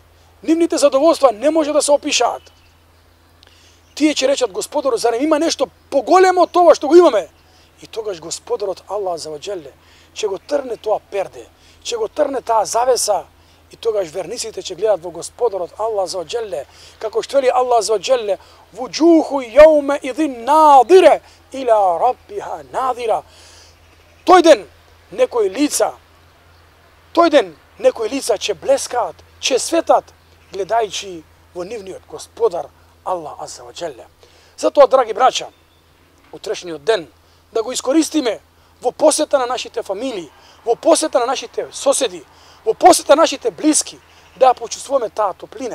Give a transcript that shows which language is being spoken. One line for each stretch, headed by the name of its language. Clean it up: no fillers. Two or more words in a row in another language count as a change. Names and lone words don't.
Macedonian: Нивните задоволства не може да се опишаат. Тие ќе речат: Господару, зарем има нешто поголемо од тоа што го имаме? И тогаш Господарот
Arabic: الله عز وجل
Macedonian: ќе го трне тоа перде, ќе го трне таа завеса, и тогаш верниците ќе гледат во Господарот
Arabic: الله عز وجل,
Macedonian: како што вели Аллах азza ва џелле:
Arabic: وجوه يومئذ ناضرة إلى ربها ناظرة.
Macedonian: Тој ден некои лица ќе блескаат, ќе светат, гледајќи во нивниот Господар
Arabic: الله عز وجل.
Macedonian: Затоа, драги браќа, утрешниот ден да го искористиме во посета на нашите фамилии, во посета на нашите соседи, во посета на нашите блиски, да ја почувствуваме таа топлина.